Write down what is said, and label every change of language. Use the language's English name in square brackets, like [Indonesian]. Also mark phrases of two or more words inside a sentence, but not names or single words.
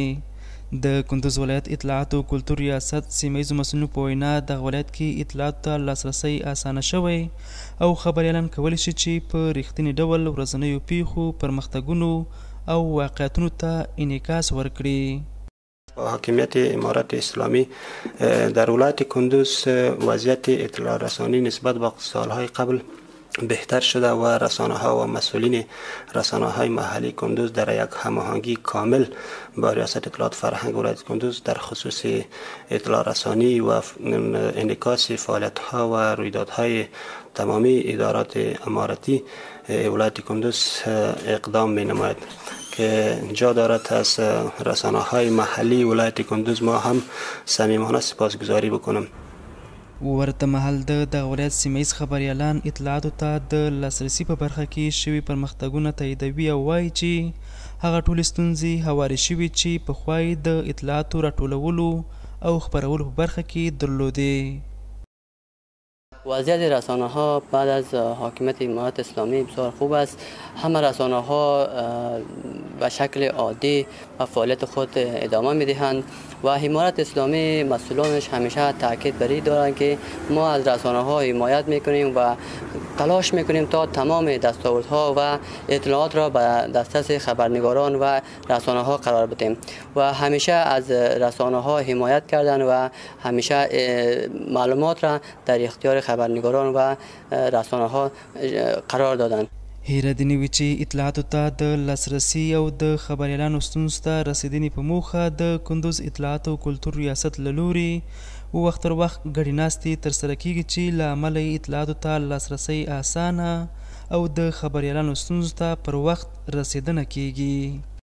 [Pashto] د کندوز ولایت اطلاعاتو کلتور ریاست سیمه ییزو مسؤلینو په وینا دغه ولایت کې اطلاعاتو ته لاسرسی اسانه شوی او خبریالان کولی شي چې په رښتیني ډول ورځنیو پیښو، پرمختګونو او واقعیتونو ته انعکاس ورکړي. [Persian] حاکمیت امارت اسلامی در ولایت کندوز وضعیت اطلاع رسانی نسبت به سالهای قبل بهتر شده و رسانه ها و مسئولین رسانه های محلی کندوز در یک هماهنگی کامل با ریاست اطلاعات فرهنگ ولایت کندوز در خصوص اطلاع رسانی و انعکاس فعالیت ها و رویدادهای تمامی ادارات امارتی ولایت کندوز اقدام می نماید که جا دارد از رسانه های محلی ولایت کندوز ما هم صمیمانه سپاسگزاری بکنم. [Pashto] ورته مهال د دغه ولایت سیمهیز خبریالان اطلاعاتو ته د لاسرسي په برخه کې شوي پرمختګونه تاییدوي او وایي چې هغه ټولې ستونزې هوارې شوي چې پخوا یې د اطلاعاتو راټولولو او خپرولو په برخه کې درلودې. [Persian] وضعیت رسانه ها بعد از حاکمیت امارت اسلامی بسیار خوب است. همه رسانه ها به شکل عادی و فعالیت خود ادامه می دهند و امارت اسلامی مسئولانش همیشه تاکید بر این دارند که ما از رسانه ها حمایت می کنیم و تلاش می کنیم تا تمام دستاوردها و اطلاعات را به دسترس خبرنگاران و رسانه ها قرار بدیم و همیشه از رسانه ها حمایت کردند و همیشه معلومات را در اختیار خبرنگاران و رسانه ها قرار دادند. [Pashto] هیره دې نه وي چې اطلاعاتو ته د لاسرسي او د خبریالانو ستونزو ته رسېدنې په موخه د کندوز اطلاعاتو کلتور ریاست له لورې وخت تر وخت ګډې ناستې ترسره کیږي چې له امله یې اطلاعاتو ته لاسرسی اسانه او د خبریالانو ستونزو ته پر وخت رسېدنه کیږي.